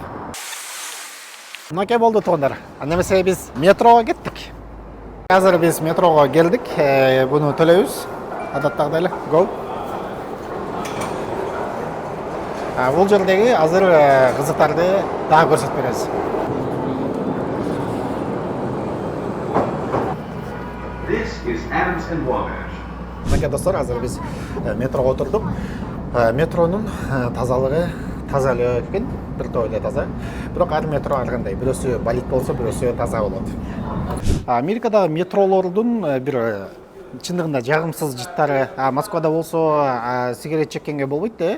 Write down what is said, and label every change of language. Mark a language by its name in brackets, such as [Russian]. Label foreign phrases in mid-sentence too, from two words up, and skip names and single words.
[Kyrgyz] Мынакей болду туугандар. Андан эмесе биз метрого кеттик. Азыр биз метрого келдик. Буну төлөйбүз. Адаттагыдай эле. Go. Бул жердеги азыр кызыктарды дагы көрсөтүп беребиз. [English] This is Adams and Walker. [Kyrgyz] Мынакей достор, азыр биз метрого отурдук. Метронун тазалыгы таза эле экен, бир топ эле таза. Бирок ар метро ар кандай, бирөөсү болит болсо, бирөөсү таза болот. Америкадагы метролордун бир чындыгында жагымсыз жыттары, Москвада болсо сигарет чеккенге болбойт да.